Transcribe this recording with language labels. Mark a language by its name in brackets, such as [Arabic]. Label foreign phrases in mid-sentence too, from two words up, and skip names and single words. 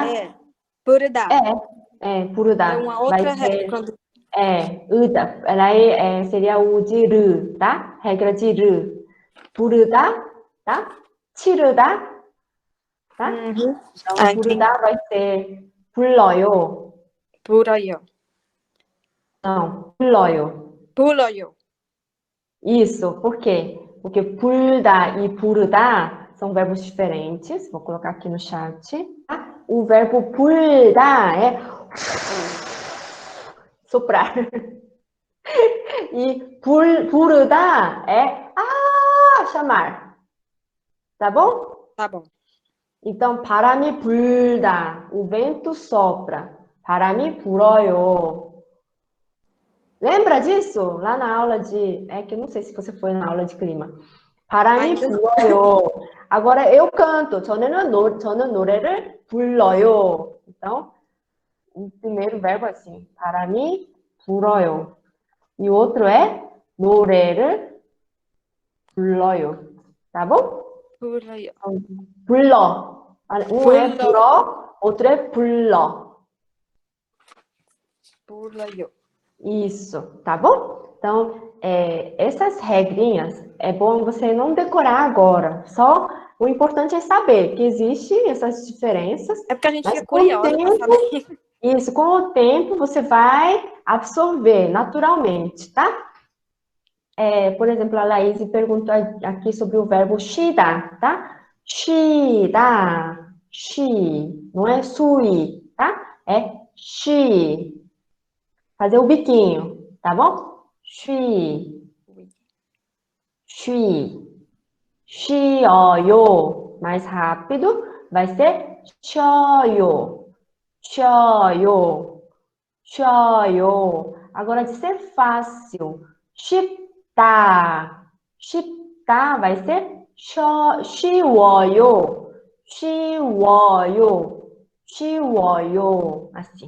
[Portuguese] puridá? Puruda. É uma Vai outra ser, regra. uda. Ela seria o de ru, tá? Regra de ru. Puruda, tá? Tiruda, tá? Então, puruda vai ser 불러요. [Korean] 불어요. Não, 불러요. 불어요. [Portuguese] Isso, por quê? Porque 불다 e 부르다 são verbos diferentes. Vou colocar aqui no chat. Tá? O verbo 불다 é soprar. E 부르다 é chamar. Tá bom? Tá bom. Então, [Korean] 바람이 불다. [Portuguese] O vento sopra. [Korean] 바람이 불어요. [Portuguese] Lembra disso? Lá na aula de... É que eu não sei se você foi na aula de clima. [Korean] 바람이 불어요. [Portuguese] Agora eu canto. [Korean] 저는 노래를 불러요. [Portuguese] Então, o primeiro verbo é assim. [Korean] 바람이 불어요. [Portuguese] E o outro é [Korean] 노래를 불러요. [Portuguese] Tá bom? [Korean] 불어요. [Portuguese] 불러. Um é 불어, outro é 불러. [Korean] 불어요. [Portuguese] Isso, tá bom? Então, essas regrinhas é bom você não decorar agora. Só o importante é saber que existem essas diferenças. É porque a gente mas fica curiosa para saber. Isso, com o tempo você vai absorver naturalmente, tá? Por exemplo, a Laís perguntou aqui sobre o verbo 쉬다, tá? [Korean] 쉬다, 쉬, [Portuguese] não é sui, tá? É 쉬. Fazer o biquinho, tá bom? [Korean] 쉬, 쉬, 쉬어요. [Portuguese] Mais rápido, vai ser [Korean] 쉬어요, 쉬어요, 쉬어요. [Portuguese] Agora, de ser fácil, [Korean] 쉽다, 쉽다 vai ser 쉬워요, 쉬워요, 쉬워요. [Portuguese] Assim.